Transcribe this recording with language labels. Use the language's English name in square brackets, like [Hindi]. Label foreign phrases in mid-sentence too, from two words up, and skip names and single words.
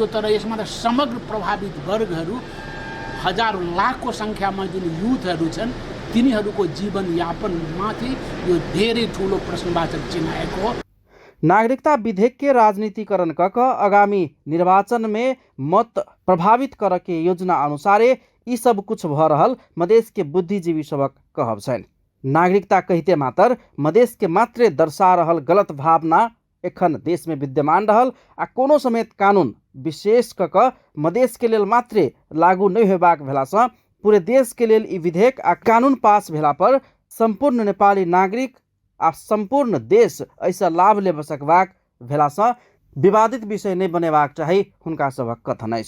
[Nepali] तर यसमा त समग्र प्रभावित वर्गहरू, हजारौँ लाखको सङ्ख्यामा जुन युथहरू छन्, तिनीहरूको जीवनयापनमाथि यो धेरै ठुलो प्रश्नवाचक चिन्ह आएको हो। [Maithili] नागरिकता विधेयक के राजनीतिकरण कक आगामी निर्वाचन में मत प्रभावित कर के योजना अनुसारे ई सब कुछ भ रहल मधेश के बुद्धिजीवी सबक कहब छन्। नागरिकता कहते मात्र मधेश के मात्रे दर्शा रहल गलत भावना एखन देश में विद्यमान रहल आ कोनो समेत कानून विशेष कक मधेश के लेल मात्रे लागू नहीं होबाक भेला सँ पूरे देश के लेल ई विधेयक आ कानून पास भेला पर संपूर्ण नेपाली नागरिक आ संपूर्ण देश ऐसा लाभ ले सकबाक भेला सँ विवादित विषय नहीं बनेबाक चाही, हुनका सबक कथन अछि।